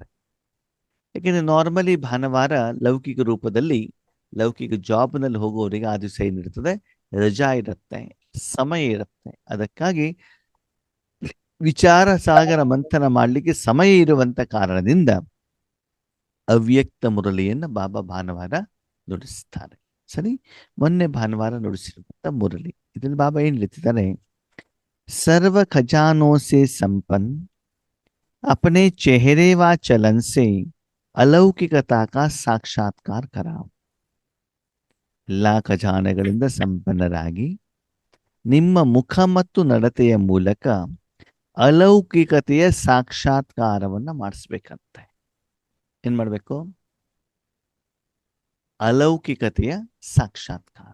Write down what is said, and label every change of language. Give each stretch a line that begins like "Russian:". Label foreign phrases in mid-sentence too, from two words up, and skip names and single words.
Kannada: ಯಾಕೆಂದ್ರೆ ನಾರ್ಮಲಿ ಭಾನುವಾರ ಲೌಕಿಕ ರೂಪದಲ್ಲಿ ಲೌಕಿಕ ಜಾಬ್ನಲ್ಲಿ ಹೋಗುವವರಿಗೆ ಆ ದಿವಸ ಏನಿರ್ತದೆ, ರಜಾ ಇರುತ್ತೆ, ಸಮಯ ಇರುತ್ತೆ. ಅದಕ್ಕಾಗಿ ವಿಚಾರ ಸಾಗರ ಮಂಥನ ಮಾಡಲಿಕ್ಕೆ ಸಮಯ ಇರುವಂತ ಕಾರಣದಿಂದ ಅವ್ಯಕ್ತ ಮುರಳಿಯನ್ನು ಬಾಬಾ ಭಾನುವಾರ ನುಡಿಸ್ತಾರೆ. ಸರಿ, ಮೊನ್ನೆ ಭಾನುವಾರ ನುಡಿಸಿರುವಂತ ಮುರಳಿ ಇದರಲ್ಲಿ ಬಾಬಾ ಏನ್ ಹೇಳ್ತಿದ್ದಾರೆ,
Hindi: सर्व खजानों से संपन्न अपने चेहरे व चलन से अलौकिकता का साक्षात्कार कराओ.
Kannada: ಎಲ್ಲಾ ಖಜಾನೆಗಳಿಂದ ಸಂಪನ್ನರಾಗಿ ನಿಮ್ಮ ಮುಖ ಮತ್ತು ನಡತೆಯ ಮೂಲಕ ಅಲೌಕಿಕತೆಯ ಸಾಕ್ಷಾತ್ಕಾರವನ್ನ ಮಾಡಿಸ್ಬೇಕಂತೆ. ಏನ್ ಮಾಡ್ಬೇಕು? ಅಲೌಕಿಕತೆಯ ಸಾಕ್ಷಾತ್ಕಾರ.